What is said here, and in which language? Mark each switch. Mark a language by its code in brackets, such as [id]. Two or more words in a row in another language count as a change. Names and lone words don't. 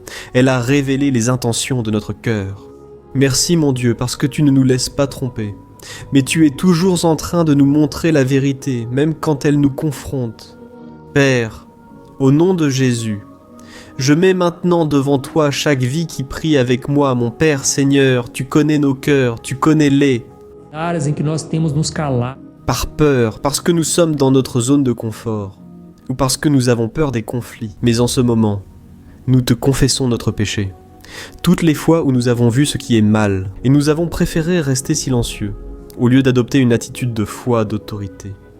[fr] Elle a révélé les intentions de notre cœur. Merci mon Dieu, parce que tu ne nous laisses pas tromper. Mais tu es toujours en train de nous montrer la vérité, même quand elle nous confronte. Père, au nom de Jésus, je mets maintenant devant toi chaque vie qui prie avec moi, mon Père Seigneur, tu connais nos cœurs, tu connais-les. [pt] Áreas em que nós temos nos calado. [fr] Par peur, parce que nous sommes dans notre zone de confort, ou parce que nous avons peur des conflits. Mais en ce moment, nous te confessons notre péché. Toutes les fois où nous avons vu ce qui est mal, et nous avons préféré rester silencieux, au lieu d'adopter une attitude de foi, d'autorité.